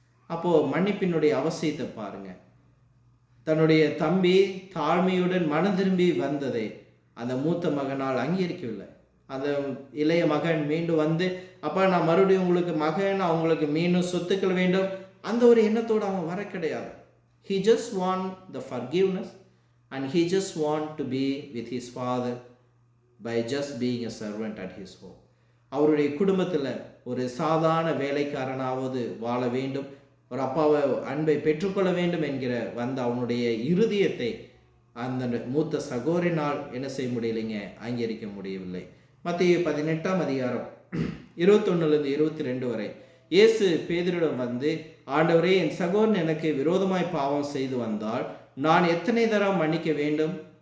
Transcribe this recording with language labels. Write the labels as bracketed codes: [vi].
[ta] அப்போ மன்னிப்பினுடைய அவசியத்தை பாருங்க. தன்னுடைய தம்பி தாழ்மையுடன் மனம் திரும்பி வந்ததை அந்த மூத்த மகனால் அங்கீகரிக்கவில்லை. அந்த இளைய மகன் மீண்டும் வந்து, அப்பா நான் மறுபடியும் உங்களுக்கு மகன், அவங்களுக்கு மீண்டும் சொத்துக்கள் வேண்டும், அந்த ஒரு எண்ணத்தோடு அவன் வர கிடையாது. [en] He just want the forgiveness and he just want to be with his father by just being a servant at his home. [ta] அவருடைய குடும்பத்தில் ஒரு சாதாரண வேலைக்காரனாவது வாழ வேண்டும், ஒரு அப்பாவை அன்பை பெற்றுக்கொள்ள வேண்டும் என்கிற வந்த அவனுடைய இருதயத்தை அந்த மூத்த சகோதரனால் என்ன செய்ய முடியலைங்க, அங்கீகரிக்க முடியவில்லை. மத்தேயு 18ஆம் அதிகாரம் 21 22 வரை இயேசு பேதுருவிடம் வந்து, ஆண்டவரே, என் சகோதரன் எனக்கு விரோதமாய் பாவம் செய்து வந்தால் நான் எத்தனை தரம் மன்னிக்க வேண்டும்?